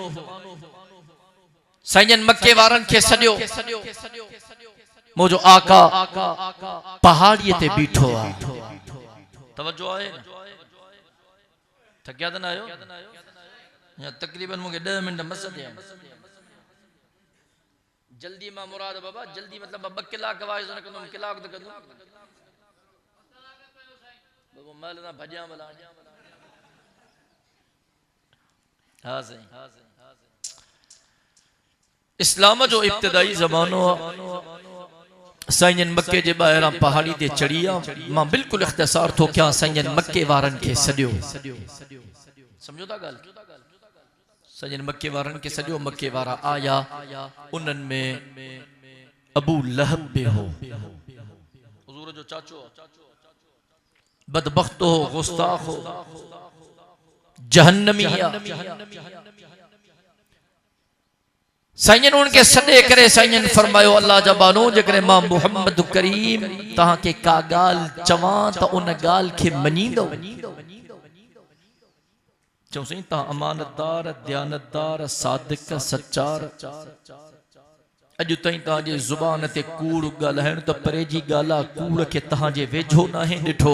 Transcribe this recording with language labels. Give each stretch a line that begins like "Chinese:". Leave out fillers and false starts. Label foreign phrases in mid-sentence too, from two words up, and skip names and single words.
Sindhi: साईं मक्के वारनि खे सॼो मुंहिंजो आका पहाड़ीअ ते बीठो आहे। तवज्जो आहे? थकिया त न आहियो? या तकरीबन मूंखे 10 मिनट मसद आहिनि। जल्दी मां मुराद बाबा जल्दी मतलब 2 कलाक वाइज न कंदुमि, कलाक त कंदुमि बाबा माल ना भॼिया भला। हाँ सही। इस्लाम जो इब्तिदाई ज़मानो साईं मक्के जे ॿाहिरां पहाड़ी ते चढ़ी आहे। मां बिल्कुलु इख्तिसार थो कयां साईं मक्के वारनि खे सॼो समझो था ॻाल्हि। साईं मक्के वारनि खे सॼो मक्के वारा आया, उन्हनि में अबू लहब बि हो, हुज़ूर जो चाचो, बदबख्त हो, गुस्ताख हो, जहन्नमी। साईं उनके सॾे करे साईं फरमायो अल्लाह जा बानो जेकरे मां मोहम्मद करीम तहां के का गाल चवां त उन गाल के मनींदो। चऊं साईं तहां अमानतदार, दयानतदार, सादिक, सच्चार। अॼु ताईं तहांजे ज़ुबान ते कूड़ ॻाल्हाइण त परे जी ॻाल्हि आहे, कूड़ खे तहांजे वेझो नाहे ॾिठो।